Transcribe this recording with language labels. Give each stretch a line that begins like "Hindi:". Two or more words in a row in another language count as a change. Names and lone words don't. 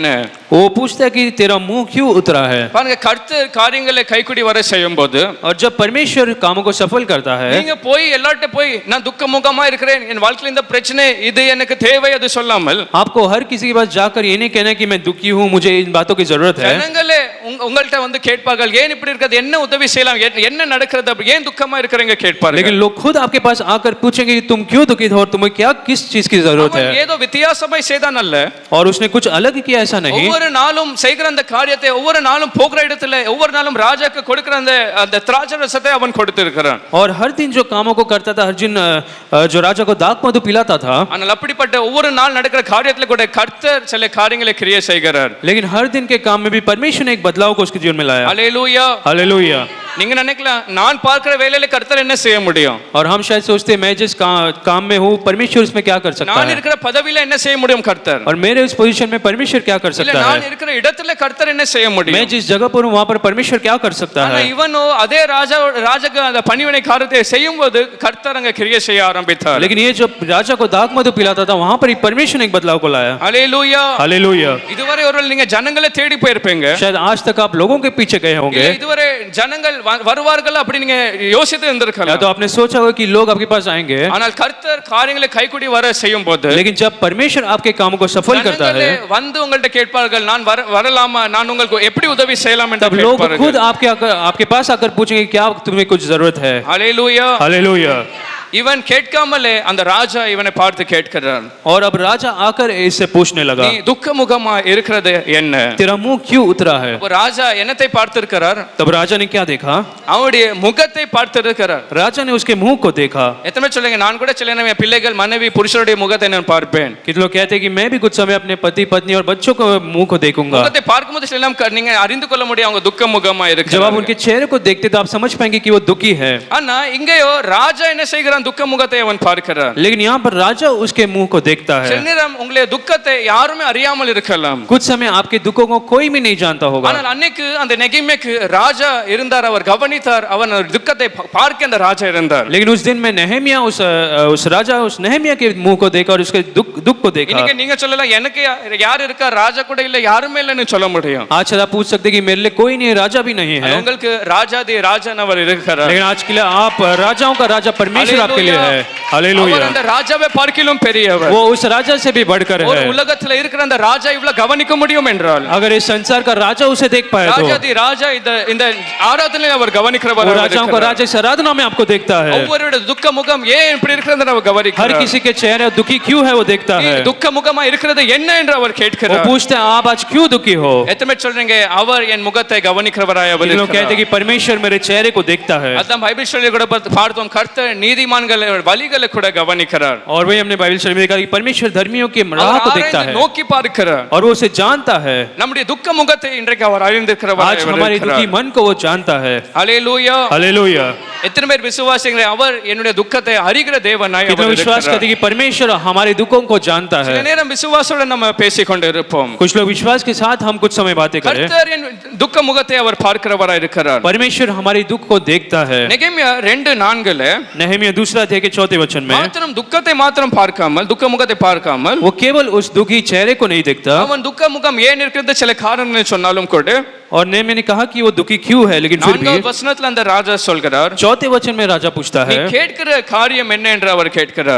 Hindi: वो पूछता है कि तेरा मुंह क्यों उतरा है?
Tamil: பாருங்க, கர்த்தர் காரியங்களை கைக்குடி வர செய்யும்போது
Hindi: और जब परमेश्वर कामों को सफल करता है,
Tamil: நீங்க போய் எல்லார்ட்ட போய் நான் துக்கமுகமா இருக்கிறேன், என் வாழ்க்கையில இந்த பிரச்சனை இது எனக்கு தேவை அது சொல்லாமல்,
Hindi: आपको हर किसी के पास जाकर ये नहीं कहना कि मैं दुखी हूँ, मुझे इन बातों की जरूरत है।
Tamil: ஜனங்களே உங்கள்கிட்ட வந்து கேட்பார்கள் ஏன் இப்படி இருக்கிறது, என்ன உதவி செய்யலாம், என்ன நடக்கிறது, அப்படி ஏன் துக்கமா இருக்கிறீங்க கேட்பார்கள்.
Hindi: लेकिन लोग खुद आपके पास आकर पूछेंगे कि तुम क्यों दुखित हो और तुम्हें क्या किस चीज की जरूरत है,
Tamil: ஏதோ வித்தியாசமாய் செய்தான் அல்ல,
Hindi: और उसने कुछ अलग ही किया, ऐसा नहीं.
Tamil: ஒவ்வொரு நாளும் செய்கிற அந்த காரியத்தை, ஒவ்வொரு நாளும் போகிற இடத்துல, ஒவ்வொரு நாளும் ராஜாக்கு கொடுக்கிற அந்த திராட்சரசத்தை அவன் கொடுத்திருக்கிறான்.
Hindi: और हर दिन जो कामों को करता था, हर दिन जो राजा को दाख मधु पिलाता था,
Tamil: ஆனால் அப்படிப்பட்ட ஒவ்வொரு நாள் நடக்கிற காரியத்துல கூட கர்த்தர் சில காரியங்களை கிரியை செய்கிறார்.
Hindi: लेकिन हर दिन के काम में भी परमेश्वर ने एक बदलाव को उसके जीवन में लाया.
Tamil: அல்லேலூயா.
Hindi: हालेलुया.
Tamil: நீங்க நினைக்கலாம் நான் பார்க்கிற வேலையில கர்த்தர் என்ன செய்ய முடியும்,
Hindi: और हम शायद सोचते हैं मैं जिस काम में हूँ परमेश्वर उसमें क्या कर सकता
Tamil: நான்
Hindi: है,
Tamil: இருக்கிற பதவியில என்ன செய்ய முடியும் கர்த்தர்,
Hindi: और मेरे उस पोजीशन में परमेश्वर क्या कर
Tamil: இல்ல
Hindi: सकता
Tamil: நான்
Hindi: है,
Tamil: இருக்கிற இடத்துல கர்த்தர் என்ன செய்ய
Hindi: मैं
Tamil: முடியும்.
Hindi: जिस जगह पर हूँ वहां पर परमेश्वर क्या कर सकता
Tamil: ஆனா
Hindi: है.
Tamil: இவனோ அதே ராஜாக்கு அந்த பணிவினை காரியத்தை செய்யும்போது கர்த்தர் அங்க கிரியை செய்ய ஆரம்பித்தார்.
Hindi: लेकिन ये जो राजा को दाख मधु पिलाता था वहां पर ही परमेश्वर ने एक बदलाव को लाया.
Tamil: அல்லேலூயா.
Hindi: हालेलुया.
Tamil: இதுவரை ஒருவேளை நீங்க ஜனங்களை தேடி போயிருப்பீங்க,
Hindi: शायद आज तक आप लोगों के पीछे गए होंगे,
Tamil: இல்ல இதுவரை ஜனங்கள் வருவார்கள் அப்படி நீங்க யோசித்து
Hindi: या
Tamil: இருந்திருக்கலாம்.
Hindi: तो आपने सोचा होगा कि लोग आपके पास आएंगे,
Tamil: ஆனால் கர்த்தர் காரியங்களை கைக்கூடி வர செய்யும் போது
Hindi: लेकिन जब परमेश्वर आपके कामों को सफल करता
Tamil: ஜனங்களே
Hindi: है
Tamil: வந்து உங்கள்ட்ட கேட்பார்கள் நான் வரலாமா, நான் உங்களுக்கு எப்படி உதவி செய்யலாம் என்று
Hindi: तब लोग
Tamil: கேட்பார்கள்.
Hindi: खुद आपके पास आकर पूछेंगे क्या तुम्हें कुछ जरूरत है.
Tamil: அல்லேலூயா.
Hindi: हालेलुया.
Tamil: இவன் கேட்காமலே அந்த ராஜா இவனை பார்த்து கேட்கிறான்,
Hindi: और अब राजा आकर इससे पूछने लगा
Tamil: நீ துக்கமுகமா இருக்கிறது என்ன.
Hindi: तेरा मुंह क्यों उतरा है.
Tamil: அப்ப ராஜா என்னத்தை பார்த்திருக்கிறார்,
Hindi: तब राजा ने क्या देखा,
Tamil: அவனுடைய முகத்தை பார்த்திருக்கிறார்.
Hindi: राजा ने उसके मुंह को देखा.
Tamil: எத்தனை சொல்லுங்க நான் கூட சில நேரம் என் பிள்ளைகள் மனைவி புருஷருடைய முகத்தை நான் பார்ப்பேன்.
Hindi: कितने लोग कहते हैं कि मैं भी कुछ समय अपने पति पत्नी और बच्चों को मुंह को देखूंगा.
Tamil: முகத்தை பார்க்கும்போது சில நேரம் நீங்க அறிந்து கொள்ள முடியும் அவங்க துக்க முகமா
Hindi: जब आप
Tamil: இருக்கிறாங்க.
Hindi: उनके चेहरे को देखते तो आप समझ पाएंगे कि वो दुखी है.
Tamil: ஆனா இங்கேயோ ராஜா என்ன செய்கிறான், துக்க முகத்தை அவன் பார்க்கிறான்.
Hindi: लेकिन यहाँ पर राजा उसके मुंह को देखता
Tamil: சில
Hindi: है.
Tamil: நேரம் உங்களுடைய துக்கத்தை யாருமே அறியாமல் இருக்கலாம்,
Hindi: कुछ समय आपके दुखों को कोई भी नहीं जानता होगा.
Tamil: ஆனால் அன்னைக்கு அந்த நெகேமியாக்கு ராஜா இருந்தார், அவர் கவனித்தார், அவன் துக்கத்தை பார்க்க அந்த ராஜா இருந்தார்.
Hindi: लेकिन उस दिन में नेहमिया उस राजा उस नेहमिया के मुंह को देखा और उसके दुख को देखा.
Tamil: இன்னைக்கு நீங்க சொல்லலாம் எனக்கு யார் இருக்கா, ராஜா கூட இல்ல, யாருமே இல்லைன்னு சொல்ல முடியும்.
Hindi: आज आप पूछ सकते कि मेरे लिए कोई नहीं, राजा भी नहीं है.
Tamil: உங்களுக்கு ராஜாதி ராஜன் அவர் இருக்கிறார்.
Hindi: लेकिन आज के लिए आप राजाओं का राजा परमेश्वर आपके लिए है.
Tamil: அவர்
Hindi: हालेलुया.
Tamil: அந்த ராஜாவை பார்க்கிலும் பெரியவர்.
Hindi: वो उस राजा से भी बढ़कर
Tamil: ஒரு
Hindi: है.
Tamil: உலகத்துல இருக்கிற அந்த ராஜா இவ்வளவு கவனிக்க முடியும் என்றால்
Hindi: अगर इस संसार का राजा उसे देख पाए तो
Tamil: ராஜாதி ராஜா இந்த ஆராதனையை அவர் கவனிக்கிறவர்.
Hindi: वो राजाओं का राजा इस आराधना में आपको देखता है.
Tamil: ஒவ்வொருடைய துக்க முகம் ஏன் இப்படி இருக்கிறது அவர்
Hindi: हर
Tamil: கவனிக்கிறார்.
Hindi: किसी के चेहरे दुखी क्यों है वो देखता
Tamil: நீ
Hindi: है.
Tamil: துக்க முகமா இருக்கிறது என்ன என்று அவர்
Hindi: वो
Tamil: கேட்கிறார்.
Hindi: पूछते हैं आप आज क्यों दुखी हो.
Tamil: எத்தனை சொல்றீங்க அவர் என் முகத்தை கவனிக்கிறவராய் அவர்
Hindi: लोग कहते हैं कि परमेश्वर मेरे चेहरे को देखता है.
Tamil: அதான் பைபிள் சொல்லி கூட பார்த்தோம், கர்த்தர் நீதிமான்கள் வழிகளை கூட கவனிக்கிறார்.
Hindi: और वही हमने बाइबल शरीफ में देखा कि परमेश्वर धर्मियों की राह को देखता है
Tamil: நோக்கி பார்க்கிறார்.
Hindi: और वो उसे जानता है.
Tamil: நம்முடைய துக்க முகத்தை இன்றைக்கு அவர் அறிந்திருக்கிறவராய்
Hindi: आज
Tamil: அவர்
Hindi: हमारे
Tamil: இருக்கிறார்.
Hindi: दुखी मन को वो जानता है.
Tamil: அல்லேலூயா.
Hindi: हालेलुया.
Tamil: எத்தனை பேர் விசுவாசிங்களே அவர் என்னுடைய துக்கத்தை அறிகிற தேவனாய்
Hindi: कितने
Tamil: அவர்
Hindi: विश्वास
Tamil: இருக்கிறார்.
Hindi: करते हैं कि परमेश्वर हमारे दुखों को जानता
Tamil: சில
Hindi: है.
Tamil: நேரம் விசுவாசோட நம்ம பேசிக்கொண்டு இருப்போம்.
Hindi: कुछ लोग विश्वास के साथ हम कुछ समय बातें करें.
Tamil: கர்த்தர் என் துக்க முகத்தை அவர் பார்க்கிறவராய் இருக்கிறார்.
Hindi: परमेश्वर हमारे दुख को देखता है.
Tamil: நெகேமியா 2:4
Hindi: नहमिया दूसरा अध्याय के 4 वचन में
Tamil: மாத்திரம் துக்கத்தை மாத்திரம் பார்க்காமல், துக்க முகத்தை பார்க்காமல்,
Hindi: वो केवल उस दुखी चेहरे को नहीं देखता.
Tamil: அவன் துக்க முகம் ஏன் இருக்கிறது சில காரணங்களை சொன்னாலும் கூட
Hindi: और नेहमिया ने कहा कि वो दुखी क्यों है, लेकिन फिर भी
Tamil: 4வது வசனத்துல அந்த ராஜா சொல்கிறார்,
Hindi: 4 वचन में राजा पूछता
Tamil: நீ
Hindi: है.
Tamil: கேட்கிற காரியம் என்ன என்று அவர் கேட்கிறார்.